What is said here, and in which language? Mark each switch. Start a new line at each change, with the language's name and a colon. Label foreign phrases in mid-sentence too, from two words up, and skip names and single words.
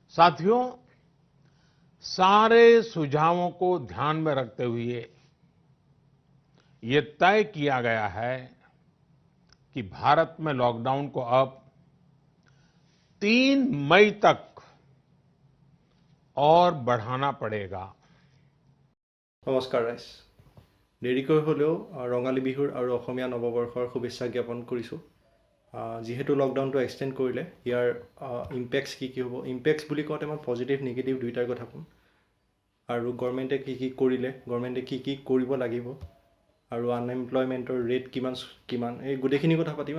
Hindi: साथियों, सारे सुझावों को ध्यान में रखते हुए ये तय किया गया है कि भारत में लॉकडाउन को अब 3 मई तक और बढ़ाना पड़ेगा।
Assamese: নমস্কাৰ ৰাইজ, দেৰিকৈ হ'লেও ৰঙালী বিহুৰ আৰু অসমীয়া নৱবৰ্ষৰ শুভেচ্ছা জ্ঞাপন কৰিছোঁ। যিহেতু লকডাউনটো এক্সটেণ্ড কৰিলে, ইয়াৰ ইম্পেক্টছ কি কি হ'ব, ইম্পেক্টছ বুলি কওঁতে মই
English: positive negative
Assamese: দুইটাৰ কথা ক'ম। আৰু গভৰ্ণমেণ্টে কি কি কৰিলে, গভৰ্ণমেণ্টে কি কি কৰিব লাগিব, আৰু আনএমপ্লয়মেণ্টৰ ৰেট কিমান এই গোটেইখিনি কথা পাতিম।